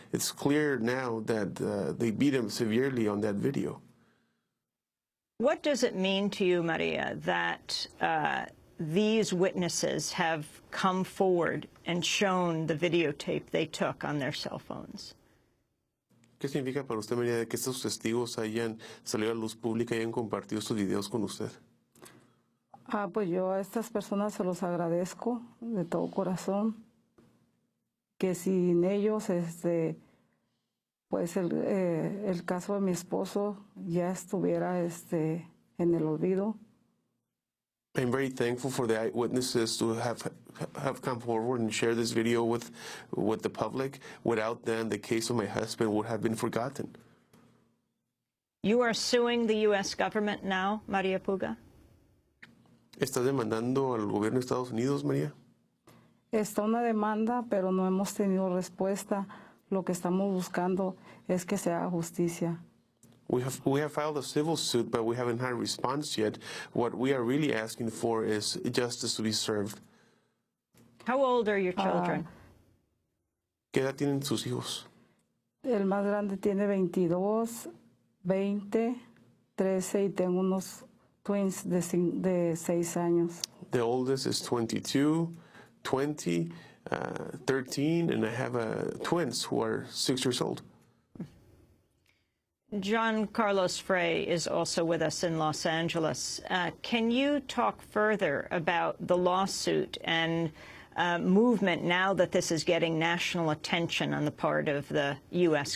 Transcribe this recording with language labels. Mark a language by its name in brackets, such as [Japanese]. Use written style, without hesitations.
[English] It's clear now that they beat him severely on that video. What does it mean to you, Maria, that these witnesses have come forward and shown the videotape they took on their cell phones? [Spanish] ¿Qué significa para usted, María, que estos testigos hayan salido a la luz pública y hayan compartido estos videos con usted? Pues yo a estas personas se los agradezco de todo corazón, que sin ellos, pues el caso de mi esposo ya estuviera en el olvido. [English] I'm very thankful for the eyewitnesses to have come forward and share this video with the public. Without them, the case of my husband would have been forgotten. You are suing the U.S. government now, María Puga? [Spanish] ¿Estás demandando al gobierno de Estados Unidos, María? Está una demanda, pero no hemos tenido respuesta. Lo que estamos buscando es que se haga justicia. [English] We have filed a civil suit, but we haven't had a response yet. What we are really asking for is justice to be served. How old are your children? [Spanish] ¿Qué edad tienen sus hijos? El más grande tiene 22, 20, 13 y tengo unos twins de 6 años. [English] The oldest is 22, 20, 13, and I have twins who are 6 years old. John Carlos Frey is also with us in Los Angeles. Can you talk further about the lawsuit and movement now that this is getting national attention on the part of the U.S.